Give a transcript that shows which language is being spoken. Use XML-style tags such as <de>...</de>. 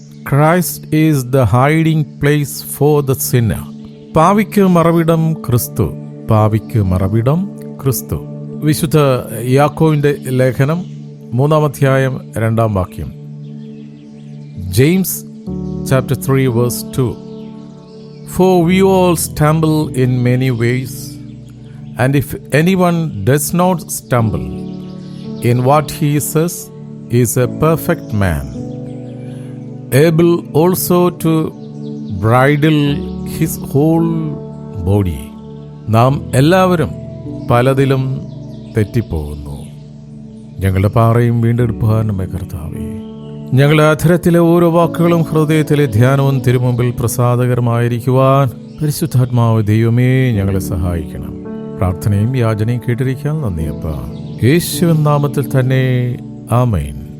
<en>Christ is the hiding place for the sinner.</en> <ml>പാപിക്ക് മറവിടം ക്രിസ്തു. പാപിക്ക് മറവിടം ക്രിസ്തു. വിശുദ്ധ യാക്കോബിന്റെ ലേഖനം 3-ാം അധ്യായം 2-ാം വാക്യം.</ml> <en>James chapter 3 verse 2. For we all stumble in many ways, and if anyone does not stumble in what he says, he is a perfect man, able also to bridle his whole body.</en> <ml>നാം എല്ലാവരും പലതിലും തെറ്റിപ്പോകുന്നു. ഞങ്ങളുടെ പാറയും വീണ്ടെടുപ്പുകാരനുമേ കർത്താവേ, ഞങ്ങളുടെ അധരത്തിലെ ഓരോ വാക്കുകളും ഹൃദയത്തിലെ ധ്യാനവും തിരുമുമ്പിൽ പ്രസാദകരമായിരിക്കുവാൻ പരിശുദ്ധാത്മാവ് ദൈവമേ ഞങ്ങളെ സഹായിക്കണം. പ്രാർത്ഥനയും യാചനയും കേട്ടിരിക്കാൻ നന്ദിയപ്പ. യേശുവിൻ നാമത്തിൽ തന്നെ ആമേൻ.</ml>